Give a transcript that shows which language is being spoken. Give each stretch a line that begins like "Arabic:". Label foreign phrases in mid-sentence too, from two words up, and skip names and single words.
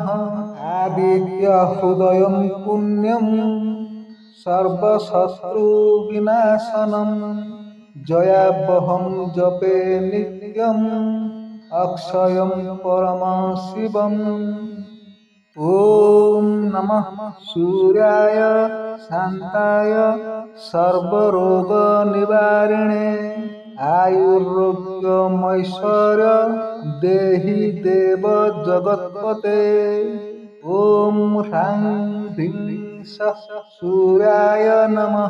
Sanskrit: ଆଦିତ୍ୟ ହୃଦୟଂ ପୁଣ୍ୟଂ ସର୍ବଶତ୍ରୁ ବିନାଶନଂ ଜୟାବହଂ ଜପେ ନିତ୍ୟଂ ଅକ୍ଷୟଂ ପରମ ଶିବଂ। ॐ नमः सूर्याय शान्ताय सर्वरोगनिवारिणे आयुर्रोग्यमैश्वर्य देहि देव जगत्पते। ॐ ह्रां ह्रीं सः सूर्याय नमः।